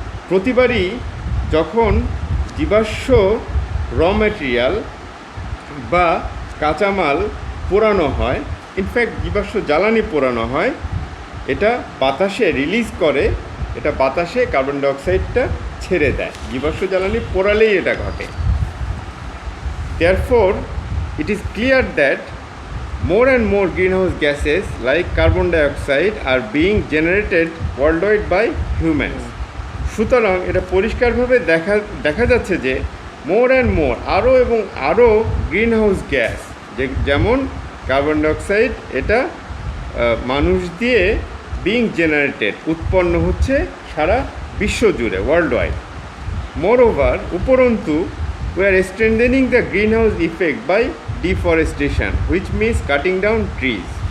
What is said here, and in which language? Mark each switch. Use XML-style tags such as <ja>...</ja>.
<bn>প্রতিবারই যখন জীবাশ্ম র মেটেরিয়াল বা কাঁচামাল পোড়ানো হয়, ইনফ্যাক্ট জীবাশ্ম জ্বালানি পোড়ানো হয়, এটা বাতাসে রিলিজ করে, এটা বাতাসে কার্বন ডাইঅক্সাইডটা ছেড়ে দেয়। জীবাশ্ম জ্বালানি পোড়ালেই এটা ঘটে।</bn> <en>Therefore it is clear that more and more greenhouse gases like carbon dioxide are being generated worldwide by humans.</en> <bn>সুতরাং এটা পরিষ্কারভাবে দেখা যাচ্ছে যে</bn> <en>more and more,</en> <bn>আরও এবং আরও গ্রিনহাউস গ্যাস, যেমন কার্বন ডাইঅক্সাইড, এটা মানুষ দিয়ে</bn> <en>being generated,</en> <bn>উৎপন্ন হচ্ছে সারা বিশ্ব জুড়ে, ওয়ার্ল্ড ওয়াইড।</bn> <en>Moreover, উপরন্তু, we are strengthening the greenhouse effect by deforestation, which means cutting down trees.</en>